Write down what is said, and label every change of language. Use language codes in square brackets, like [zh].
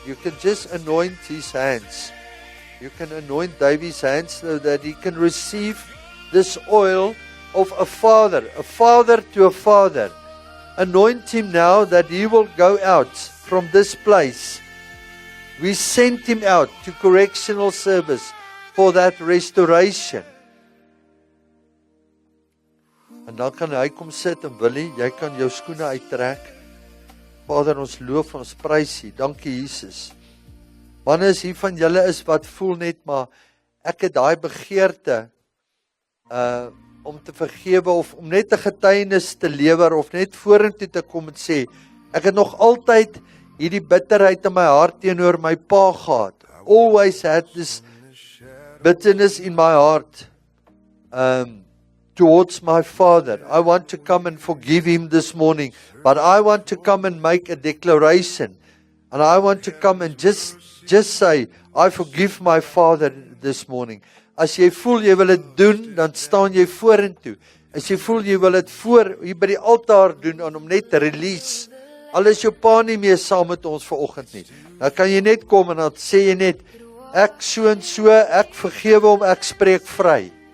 [en] You can just anoint his hands. You can anoint Davey's hands so that he can receive this oil of a father to a father. Anoint him now that he will go out from this place. We sent him out to correctional service for that restoration. [af] En dan kan hy kom sit en Willie, jy kan jou skoene uittrek. Vader, ons loof, ons prys U. Dankie Jesus. Wanneer is hier van julle is wat voel net maar ek het daai begeerte om te vergewe of om net 'n getuienis te lewer of net vorentoe te kom en sê, ek het nog altyd hierdie bitterheid in my hart teenoor my pa gehad. [en] Always had this bitterness in my heart towards my father. I want to come and forgive him this morning, but I want to come and make a declaration, and I want to come and just say, I forgive my father this morning. [af] As jy voel jy wil dit doen, dan staan jy vorentoe. As jy voel jy wil dit voor hier by die altaar doen en om net te release. Al is jou pa nie meer saam met ons vanoggend nie. Dan kan jy net kom en dan sê jy net, ek so en so, ek vergewe hom, ek spreek vry.